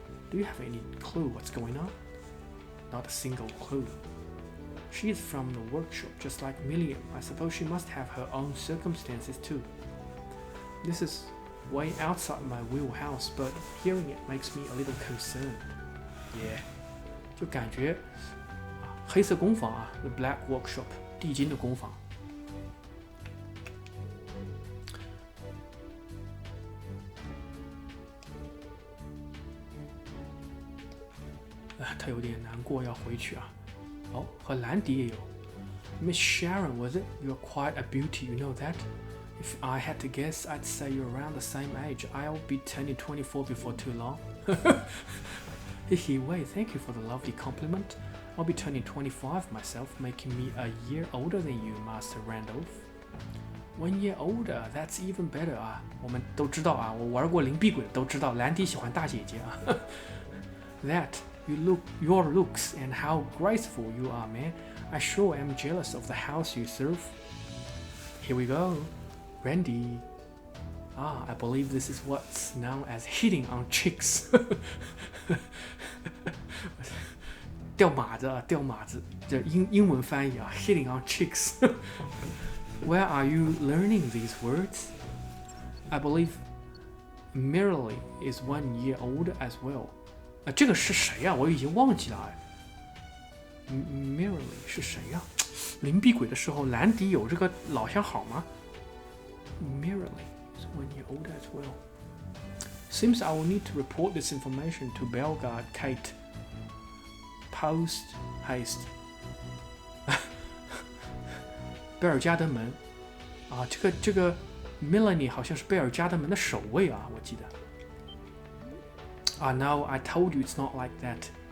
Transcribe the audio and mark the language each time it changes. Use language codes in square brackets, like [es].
[en] Do you have any clue what's going on? Not a single clue. She is from the workshop just like Milliam. I suppose she must have her own circumstances too. This is way outside my wheelhouse, but hearing it makes me a little concerned. Yeah. [zh] 就感觉黑色工坊啊 [en] The Black Workshop [zh] 地精的工坊。他有点难过，要回去啊。哦，和兰迪也有。 [en] Miss Sharon, was it? You're quite a beauty, you know that? If I had to guess, I'd say you're around the same age. I'll be turning 24 before too long. Wait, thank you for the lovely compliment. I'll be turning 25 myself, making me a year older than you, Master Randolph. 1 year older, that's even better 啊！ [zh] 我们都知道啊，我玩过灵璧鬼都知道，兰迪喜欢大姐姐啊。 [en] That your looks and how graceful you are, man. I sure am jealous of the house you serve. Here we go, Randy. I believe this is what's known as hitting on chicks. [zh] 掉马子啊，掉马子，这英文翻译啊 ， [en] hitting on chicks. Where are you learning these words? I believe Merrily is 1 year old as well. [zh] 这个是谁呀？我已经忘记了。 Merrily 是谁呀？灵璧鬼的时候，兰迪有这个老相好吗 ？ [en] Merrily is 1 year old as well. Seems I will need to report this information to Bellegarde Kate. Post haste. [zh] 贝尔加德门啊，这个 Melanie 好像是贝尔加德门的守卫啊，我记得。 [en] Now I told you it's not like that.